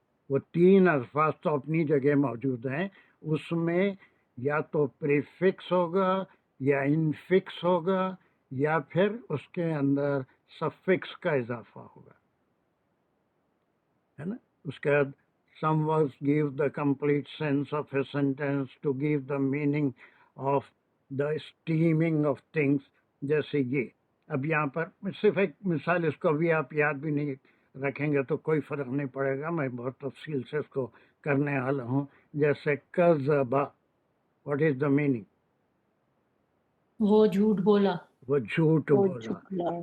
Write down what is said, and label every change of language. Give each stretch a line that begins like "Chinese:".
Hindi: वो तीन अल्फाज तो अपनी जगह मौजूद हैं, उसमें या तो प्रीफिक्स होगा या इनफिक्स होगा या फिर उसके अंदर सफिक्स का इजाफा होगा, है ना। उसके बाद
English: some words give the complete sense of a sentence to give the meaning of the esteeming of things,
Hindi: जैसे ये। अब यहाँ पर सिर्फ एक मिसाल, इसको भी आप याद भी नहीं रखेंगे तो कोई फर्क नहीं पड़ेगा, मैं बहुत तफसील से इसको करने वाला हूँ। जैसे कज़बा,
English: What is the meaning?
Hindi: वो झूठ बोला, वो झूठ बोला।